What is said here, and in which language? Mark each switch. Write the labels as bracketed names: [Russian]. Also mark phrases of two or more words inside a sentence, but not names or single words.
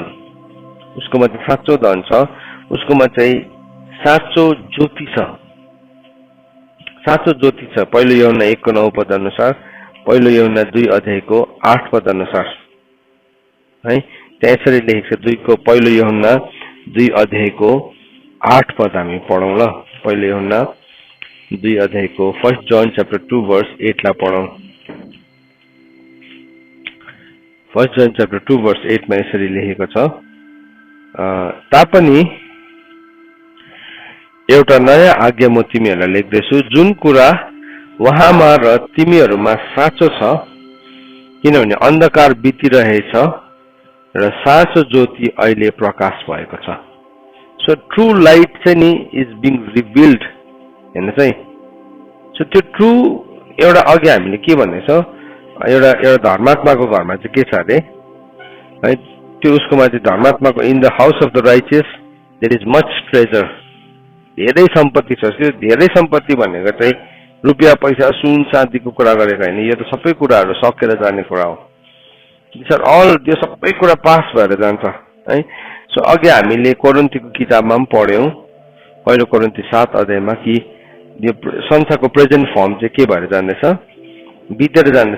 [Nepali] उसकोमा चाहिँ साँचो धन छ, उसकोमा चाहिँ साँचो ज्योति छ, साँचो ज्योति छ। पहिलो यूहन्ना 1:9 पद अनुसार, पहिलो यूहन्ना 2 अध्यायको 8 पद अनुसार है। त्यहाँ यसरी लेखेको छ। पहिलो यूहन्ना 2 अध्यायको 8 पद हामी पढौँ ल। पहिलो यूहन्ना 2 अध्यायको [English] 1 John chapter 2 verse 8 [Nepali] ला पढौँ। [English] 1 John chapter 2 verse 8 [Nepali] मा यसरी लेखेको छ, तापनि एउटा नयाँ आज्ञा म तिमीहरूलाई लेख्दैछु, जुन कुरा उहाँमा र तिमीहरूमा साँचो छ, किनभने अन्धकार बितिरहेछ र साँचो ज्योति अहिले प्रकाश भएको छ। [English] so true light [Nepali] चाहिँ नि [English] is being revealed [Nepali] हेर्नु चाहिँ। सो त्यो ट्रु एउटा अघि हामीले के भन्दैछौँ, एउटा धर्मात्माको घरमा चाहिँ के छ अरे है, त्यो उसकोमा चाहिँ धर्मात्माको [English] in the house of the righteous there is much treasure, [Nepali] धेरै सम्पत्ति छ। त्यो धेरै सम्पत्ति भनेको चाहिँ रुपियाँ पैसा सुन चाँदीको कुरा गरेको होइन, यो त सबै कुराहरू सकेर जाने कुरा हो। अल त्यो सबै कुरा पास भएर जान्छ है। सो अघि हामीले कोरिन्थीको किताबमा पनि पढ्यौँ, पहिलो कोरिन्थी 7 अध्यायमा कि यो संसारको [English] present form [Nepali] चाहिँ के भएर जाँदैछ, बितेर जाँदैछ।